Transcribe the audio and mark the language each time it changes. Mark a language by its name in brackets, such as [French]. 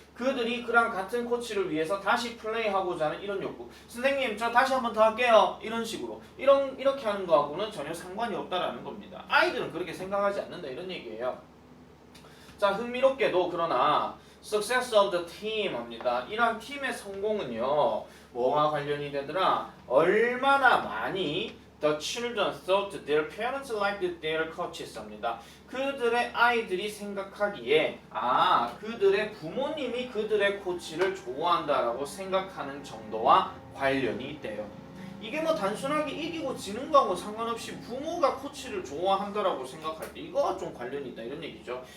[Korean] 그들이 그랑 같은 코치를 위해서 다시 플레이하고자 하는 이런 욕구. 선생님 저 다시 한번 더 할게요. 이런 식으로. 이렇게 하는 거하고는 전혀 상관이 없다라는 겁니다. 아이들은 그렇게 생각하지 않는다 이런 얘기예요. 자 흥미롭게도 그러나 [English] success of the team [Korean] 합니다. 이러한 팀의 성공은요. 뭐와 관련이 되더라? 얼마나 많이 [English] The children thought their parents liked their coaches [Korean] 합니다. 그들의 아이들이 생각하기에 그들의 부모님이 그들의 코치를 좋아한다라고 생각하는 정도와 관련이 있대요. 이게 뭐 단순하게 이기고 지는 거하고 상관없이 부모가 코치를 좋아한다라고 생각할 때 이거와 좀 관련이 있다 이런 얘기죠.